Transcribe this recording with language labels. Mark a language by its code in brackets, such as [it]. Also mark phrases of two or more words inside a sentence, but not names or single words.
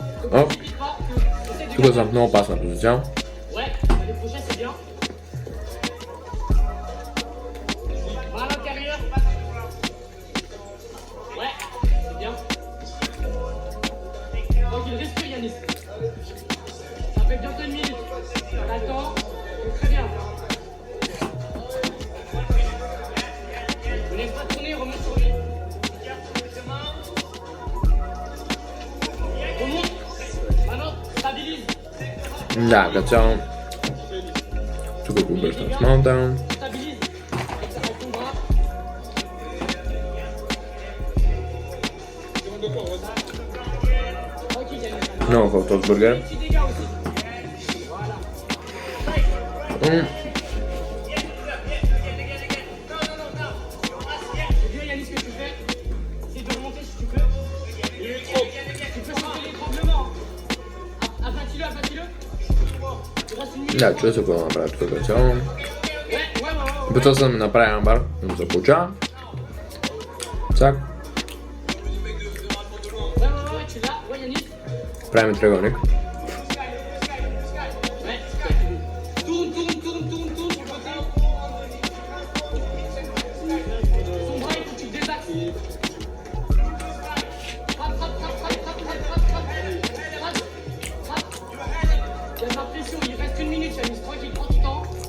[fr] Hop. [bg] Тук съм в много опасна позиция. [fr] Ouais, les prochains c'est bien. Va à l'intérieur. Ouais, c'est bien. Tranquille, respire Yanis. Ça fait bientôt une minute. T'as le temps. Très bien. Ne laisse pas tourner, remonte sur lui. Remonte. Maintenant, stabilise. [bg] Да, като цяло. Тук го обръщам с маунта. [fr] Stabilise. Avec ton bras. Tranquille Yanis. [bg] Много хубав този бургер. [fr] Petit dégât aussi. Voilà. C'est bien Yannis ce que tu fais. Essaye de remonter si tu peux. Tu peux changer l'étranglement. Aplatis-le, aplatis-le. Il reste une minute. [bg] Да, чуя се какво да направя тук като цяло. [fr] Ouais. [bg] Опитал съм да направя амбар, но се получава. Цак, [fr] Ouais, tu l'as. Ouais Yannis. [bg] правим триъгълник. [fr] Ouais. Tourne sur le côté. Son bras, il faut que tu le désaxes. Frappe. Il y a de la pression, il reste une minute, Yanis. Tranquille, prends du temps.